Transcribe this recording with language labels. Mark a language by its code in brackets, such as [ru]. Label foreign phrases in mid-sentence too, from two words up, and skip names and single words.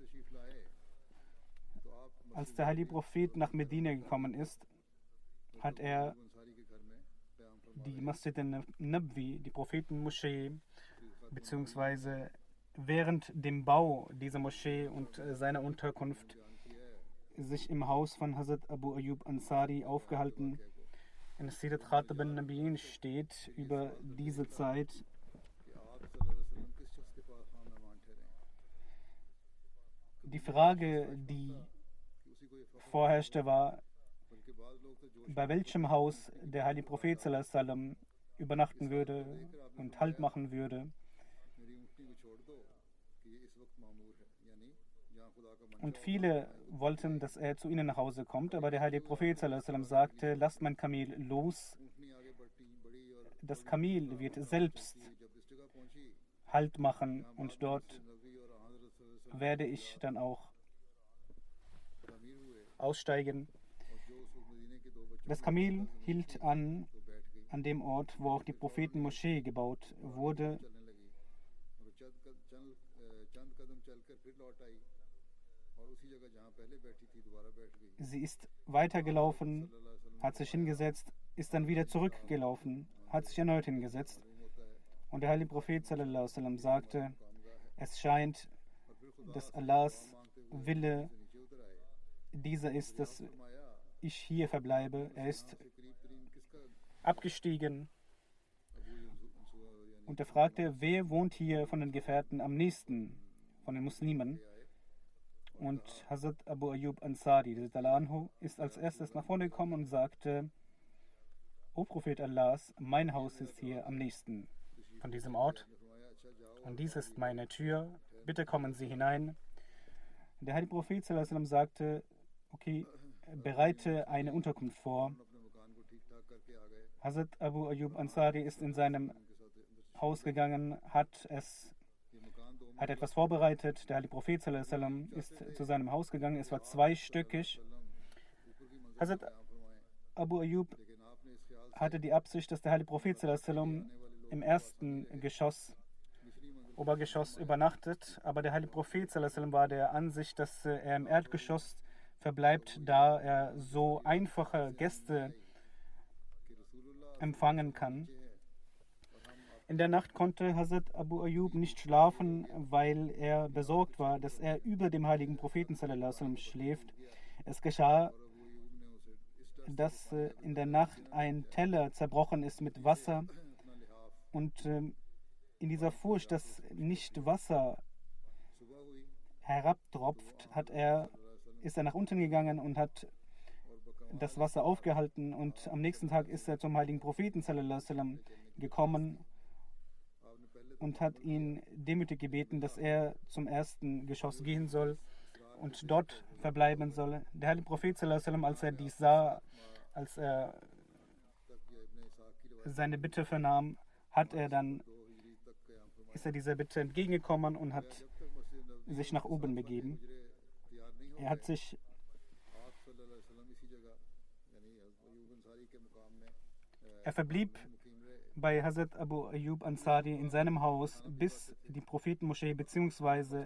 [de] Als der heilige Prophet nach Medina gekommen ist, hat er die Masjid al-Nabwi, die Prophetenmoschee, beziehungsweise während dem Bau dieser Moschee und seiner Unterkunft sich im Haus von Hazrat Abu Ayyub Ansari aufgehalten. In Sirat Khatab al-Nabiyin steht über diese Zeit: Die Frage, die vorherrschte, war, bei welchem Haus der heilige Prophet [ar] صلى الله عليه وسلم [de] übernachten würde und Halt machen würde. Und viele wollten, dass er zu ihnen nach Hause kommt, aber der heilige Prophet [ar] صلى الله عليه وسلم [de] sagte: Lasst mein Kamel los. Das Kamel wird selbst Halt machen und dort werde ich dann auch aussteigen. Das Kamel hielt an dem Ort, wo auch die Prophetenmoschee gebaut wurde. Sie ist weitergelaufen, hat sich hingesetzt, ist dann wieder zurückgelaufen, hat sich erneut hingesetzt. Und der heilige Prophet [ar] صلى الله عليه وسلم [de] sagte: Es scheint, dass Allahs Wille dieser ist, dass ich hier verbleibe. Er ist abgestiegen und er fragte, wer wohnt hier von den Gefährten am nächsten, von den Muslimen? Und Hazrat Abu Ayyub Ansari ist als erstes nach vorne gekommen und sagte: O Prophet Allahs, mein Haus ist hier am nächsten von diesem Ort und dies ist meine Tür, bitte kommen Sie hinein. Der heilige Prophet [ar] صلى الله عليه وسلم [de] sagte: Okay, bereite eine Unterkunft vor. Hazrat Abu Ayyub Ansari ist in seinem Haus gegangen, hat etwas vorbereitet. Der heilige Prophet [ar] صلى الله عليه وسلم [de] ist zu seinem Haus gegangen. Es war zweistöckig. Hazrat Abu Ayyub hatte die Absicht, dass der heilige Prophet [ar] صلى الله عليه وسلم [de] im ersten Obergeschoss übernachtet, aber der heilige Prophet [ar] صلى الله عليه وسلم [de] war der Ansicht, dass er im Erdgeschoss verbleibt, da er so einfache Gäste empfangen kann. In der Nacht konnte Hazrat Abu Ayyub nicht schlafen, weil er besorgt war, dass er über dem heiligen Propheten [ar] صلى الله عليه وسلم [de] schläft. Es geschah, dass in der Nacht ein Teller zerbrochen ist mit Wasser und in dieser Furcht, dass nicht Wasser herabtropft, ist er nach unten gegangen und hat das Wasser aufgehalten und am nächsten Tag ist er zum heiligen Propheten [ar] صلى الله عليه وسلم [de] gekommen und hat ihn demütig gebeten, dass er zum ersten Geschoss gehen soll und dort verbleiben soll. Der heilige Prophet [ar] صلى الله عليه وسلم, [de] als er dies sah, als er seine Bitte vernahm, ist er dieser Bitte entgegengekommen und hat sich nach oben begeben. Er verblieb bei Hazrat Abu Ayyub Ansari in seinem Haus, bis die Prophetenmoschee bzw.